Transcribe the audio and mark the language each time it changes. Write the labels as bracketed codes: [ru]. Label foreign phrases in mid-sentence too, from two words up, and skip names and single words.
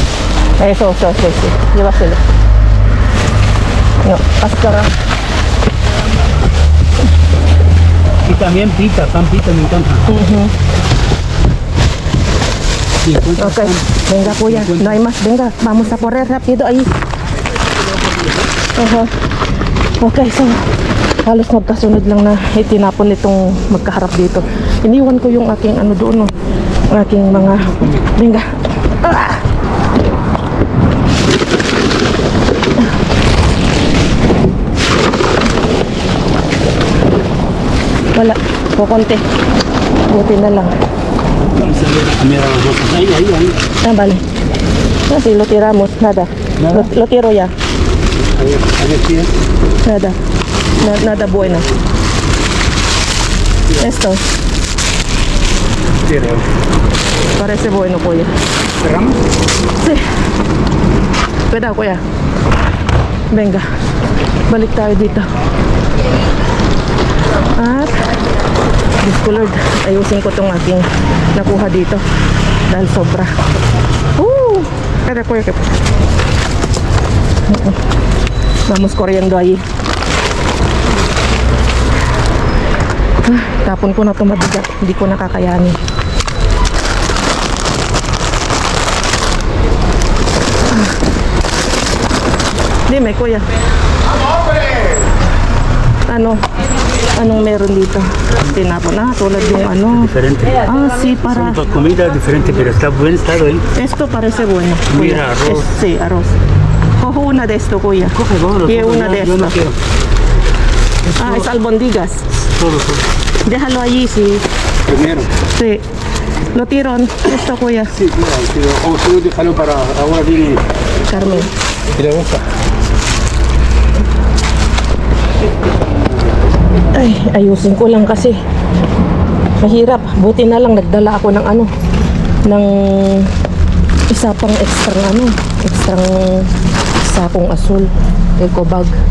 [es] Eso, sí. Llévaselo. No, cáscara. Y también pita, pan pita me encanta. Sí, Ok, venga, kuya. No hay más. Venga, vamos a correr rápido ahí. [en] Okay, so [tl] halos magkasunod lang na itinapon itong magkaharap dito. Iniwan ko yung aking ano doon, no? Aking mga... Venga. Ah! Wala. Kukunti. Buti na lang. [es] Vamos a ver, mira las bolsas. Ahí. Ah, vale. Así lo tiramos. Nada. Nada. Lo tiro ya. A ver, sí. Nada. Nada bueno. Esto. Quiero. Parece bueno, kuya. ¿Cerramos? Sí. [tl] Pwede, kuya. Venga. Balik tayo dito. At Diyos ko Lord, ayusin ko tong aking nakuha dito dahil sobra. Pwede, kuya. [es] Vamos corriendo ahí. [tl] Tapon ko na ito mabigat. Hindi ko nakakayanin. Dime, kuya. Anong meron dito? Tinapon na, tulad yung ano. [es] Diferente. Ah, sí, para... Son dos comidas diferentes, pero está buen estado, ¿eh? Esto parece bueno. kuya. Mira, arroz. Sí, arroz. Cojo una de esto, kuya. Coge, bueno, Y una de yo no estas. quiero. Ah, es albondigas. Todo, todo. Déjalo allí, sí. Primero. Sí. Lo tiro. Esto, kuya. Sí, claro, pero o si no, déjalo para ahora viene. Carmen. ¿Te le gusta? [tl] Ay, ayusin ko lang kasi. Mahirap. Buti na lang nagdala ako ng ano, ng isa pang extrang sakong asul, [en] eco bag.